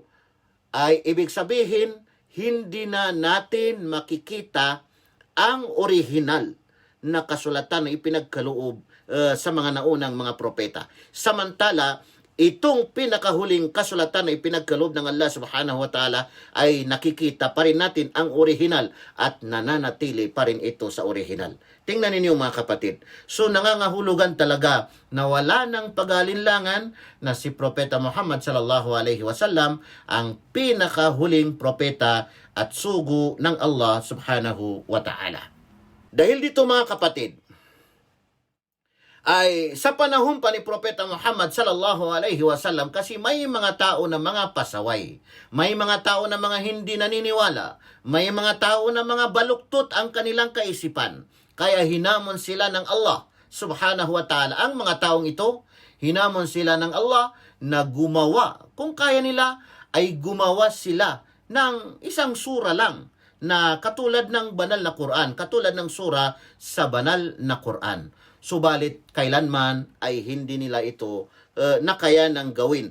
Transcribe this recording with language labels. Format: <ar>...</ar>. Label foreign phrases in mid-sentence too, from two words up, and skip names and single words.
<tl>Ay ibig sabihin, hindi na natin makikita ang original na kasulatan na ipinagkaloob sa mga naunang mga propeta. Samantala, itong pinakahuling kasulatan na ipinagkaloob ng Allah</tl> <ar>سبحانه وتعالى</ar> <tl>ay nakikita pa rin natin ang original at nananatili pa rin ito sa original. Tingnan ninyo mga kapatid. So nangangahulugan talaga na wala ng pag-alinlangan na si Propeta Muhammad</tl> <ar>صلى الله عليه وسلم</ar> <tl>ang pinakahuling propeta at sugo ng Allah</tl> <ar>سبحانه وتعالى.</ar> <tl>Dahil dito mga kapatid, ay sa panahon pa ni Propeta Muhammad</tl> <ar>صلى الله عليه وسلم,</ar> <tl>kasi may mga tao na mga pasaway, may mga tao na mga hindi naniniwala, may mga tao na mga baluktot ang kanilang kaisipan, kaya hinamon sila ng Allah</tl> <ar>سبحانه وتعالى.</ar> <tl>Ang mga taong ito, hinamon sila ng Allah na gumawa, kung kaya nila ay gumawa sila ng isang sura lang na katulad ng banal na Quran, katulad ng sura sa banal na Quran. Subalit kailanman ay hindi nila ito nakayanang gawin.</tl>